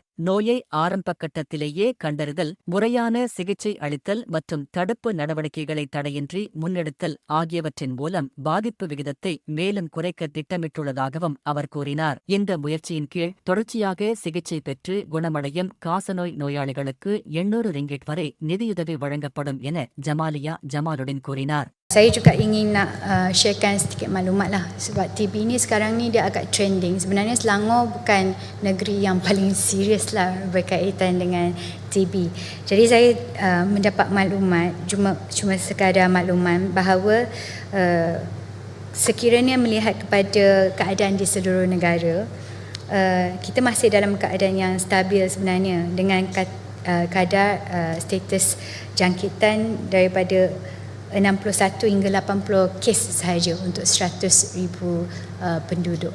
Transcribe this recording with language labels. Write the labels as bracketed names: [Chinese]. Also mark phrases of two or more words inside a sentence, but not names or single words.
[Tamil] நோயை ஆரம்ப கட்டத்திலேயே கண்டறிதல், முறையான சிகிச்சை அளித்தல் மற்றும் தடுப்பு நடவடிக்கைகளை தடையின்றி முன்னெடுத்தல் ஆகியவற்றின் மூலம் பாதிப்பு விகிதத்தை மேலும் குறைக்க திட்டமிட்டுள்ளதாகவும் அவர் கூறினார். இந்த முயற்சியின் கீழ் தொடர்ச்சியாக சிகிச்சை பெற்று குணமடையும் காசநோய் நோயாளிகளுக்கு 800 ரிங்கிட் வரை நிதியுதவி வழங்கப்படும் என ஜமாலியா ஜமாலுடன் கூறினார். [Malay] Saya juga ingin nak sharekan sedikit maklumat lah sebab TB ni sekarang ni dia agak trending. Sebenarnya Selangor bukan negeri yang paling serius lah berkaitan dengan TB. Jadi saya mendapat maklumat, cuma sekadar makluman bahawa sekiranya melihat kepada keadaan di seluruh negara, kita masih dalam keadaan yang stabil sebenarnya dengan kadar status jangkitan daripada 61 hingga 80 kes sahaja untuk 100,000 penduduk.